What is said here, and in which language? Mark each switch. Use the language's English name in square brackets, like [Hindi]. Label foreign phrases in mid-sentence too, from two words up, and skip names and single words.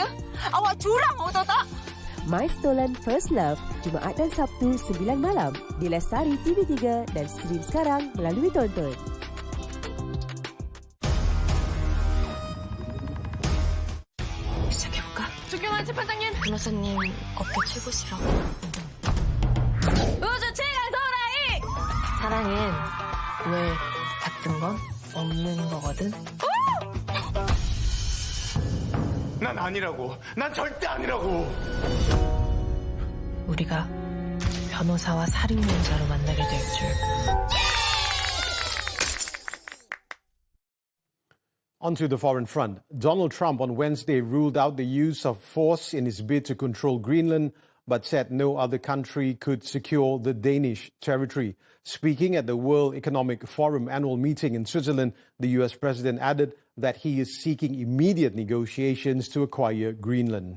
[Malay] Awak curang, awak tahu tak? My Stolen First Love, Jumaat dan Sabtu 9 malam di Lestari TV3 dan stream sekarang melalui Tonton. cepat tangan. [Korean] 선생님, 어깨 최고 싫어. 사랑은 왜 같은 건 없는 거거든. 난 아니라고. 난 절대 아니라고. 우리가 변호사와 살인범자로 만나게 될 줄. [English] Onto the foreign front. Donald Trump on Wednesday ruled out the use of force in his bid to control Greenland, but said no other country could secure the Danish territory. Speaking at the World Economic Forum annual meeting in Switzerland, the US president added that he is seeking immediate negotiations to acquire Greenland.